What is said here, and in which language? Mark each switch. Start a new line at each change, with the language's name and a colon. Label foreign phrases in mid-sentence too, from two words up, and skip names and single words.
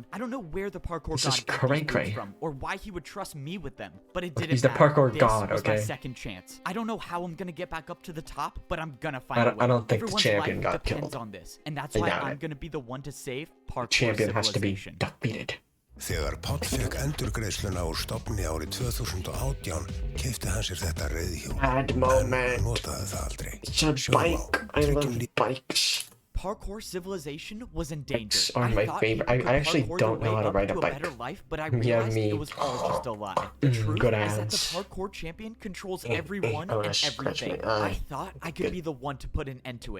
English: I don't know where the parkour This god is got these boots cray-cray. from or why he would trust me with them, but it didn't He's the matter. parkour This god, was my okay? second chance. I don't know how I'm gonna get back up to the top, but I'm gonna find I a don't- way. I don't think the Everyone's champion life got depends killed. on this, and that's I why doubt I'm it. gonna be the one to save parkour Champion has to be civilization. defeated.
Icelandic: Þegar Páll fekk endurgreiðsluna úr stofni árið 2018 keypti hann sér þetta reiðhjól.
English: Bad
Icelandic: En
English: moment.
Icelandic: hann notaði það aldrei.
English: It's a bike. I love bikes. Parkour civilization was endangered. Bikes are I my thought favorite. people I could actually parkour don't their know way how to up ride a to bike. better life, but I Yeah, realized me. it was all just a lie. The truth good is that the ads. parkour champion controls Eh, everyone oh, and scratch everything. my eye. I thought I could be the one to put an end to it.